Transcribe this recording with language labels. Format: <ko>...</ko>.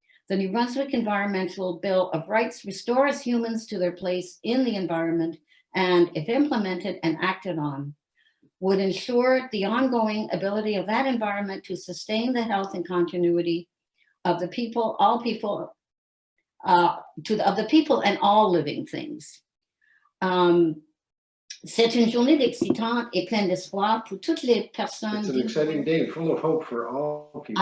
<en>The New Brunswick Environmental Bill of Rights restores humans to their place in the environment and, if implemented and acted on, would ensure the ongoing ability of that environment to sustain the health and continuity of the people, all people, of the people and all living things.</en> <fr>C'est une journée excitante et pleine d'espoir pour toutes les personnes.</fr> <en>It's an exciting day, full of hope for all people.</en>